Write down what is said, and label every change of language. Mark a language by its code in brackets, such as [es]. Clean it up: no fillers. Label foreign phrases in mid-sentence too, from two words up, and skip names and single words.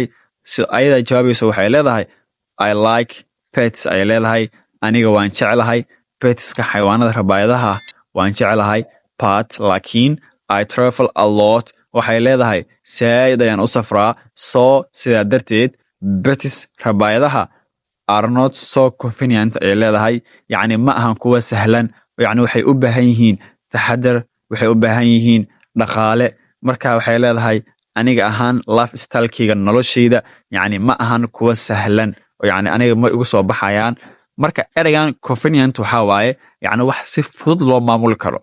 [so] Si ayada jawaabayso waxay leedahay [en] I like pets [so] ay leedahay. Aniga waan jeclahay petska xayawaanada rabaayadaha waan jeclahay. [en] But laakiin I travel a lot. [so] Waxay leedahay saad ayaan u safraa. So sidaa darteed pets rabaayadaha [en] are not so convenient [so] ay leedahay. Yacni ma ahan kuwa sahlan. Yacni waxay u baahan yihiin taxadar. Waxay u baahan yihiin dhaqaale. Marka waxay leedahay aniga ahaan lifestyle-kayga noloshayda yacni ma ahan kuwa sahlan. Yacni aniga ma igu soo baxayaan. Marka ereygan convenient waxa waaye yacni wax si fudud loo maamuli karo.